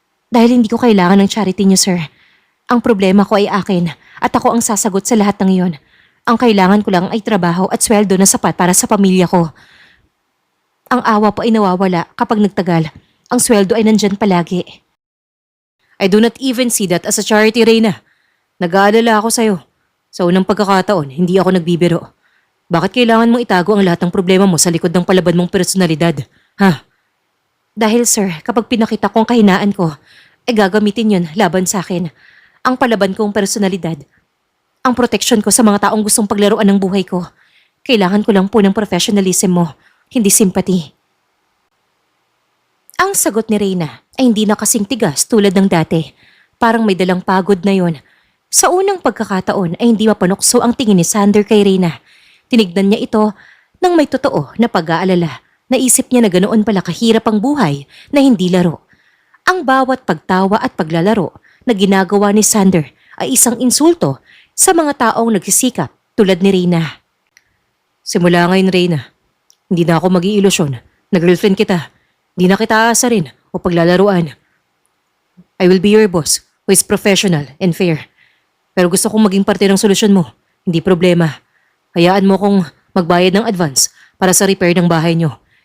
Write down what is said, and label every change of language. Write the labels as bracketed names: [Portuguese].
[Filipino] Dahil hindi ko kailangan ng charity niyo, sir. Ang problema ko ay akin at ako ang sasagot sa lahat ng iyon. Ang kailangan ko lang ay trabaho at sweldo na sapat para sa pamilya ko. Ang awa po ay nawawala kapag nagtagal. Ang sweldo ay nandyan palagi. [English] I do not even see that as a charity, Reyna. [Filipino] Nag-aalala ako sa'yo. Sa unang pagkakataon, hindi ako nagbibiro. Bakit kailangan mong itago ang lahat ng problema mo sa likod ng palaban mong personalidad? Ha? Dahil sir, kapag pinakita ko ang kahinaan ko, ay gagamitin yun laban sa akin. Ang palaban kong personalidad. Ang proteksyon ko sa mga taong gustong paglaruan ng buhay ko. Kailangan ko lang po ng professionalism mo, hindi sympathy. Ang sagot ni Reyna ay hindi na kasing tigas tulad ng dati. Parang may dalang pagod na yon. Sa unang pagkakataon ay hindi mapanukso ang tingin ni Sander kay Reyna. Tinignan niya ito nang may totoo na pag-aalala. Naisip niya na ganoon pala kahirap ang buhay na hindi laro. Ang bawat pagtawa at paglalaro na ginagawa ni Sander ay isang insulto sa mga taong nagsisikap tulad ni Reyna. Simula ngayon, Reyna, hindi na ako mag-iilusyon na girlfriend kita. Hindi na kita aasarin o paglalaruan. [English] I will be your boss who is professional and fair. [Filipino] Pero gusto kong maging parte ng solusyon mo, hindi problema. Hayaan mo kong magbayad ng advance para sa repair ng bahay niyo.